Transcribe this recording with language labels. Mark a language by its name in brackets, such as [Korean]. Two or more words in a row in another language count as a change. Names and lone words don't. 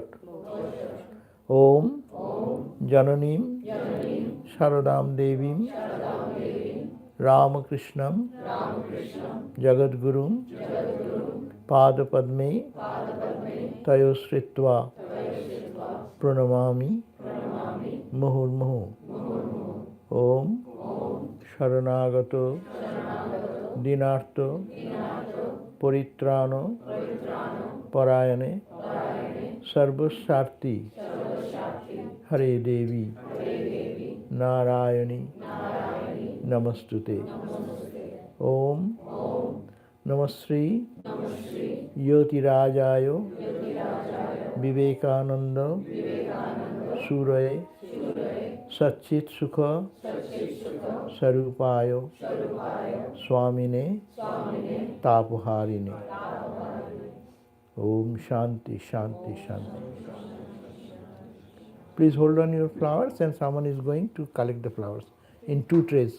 [Sanskrit] ওম জননীম শারদাম দেবীম রামকৃষ্ণম জগদ্গুরুম পাদপদ্মে তয়োশ্রিত্বা প্রণমামি মুহুর্মুহু। ওম শরণাগত দীনার্ত পরিত্রাণ পরায়ণে সর্বস্বার্থী হরে দেবী নারায়ণী নমস্তুতে। ওম नमस्ते यतिराजाय विवेकानन्द सूरये सच्चित् सुख स्वरूपाय स्वामिने तापहारिणे. Om Shanti Shanti Shanti. [English] Please hold on your flowers, and someone is going to collect the flowers in 2 trays.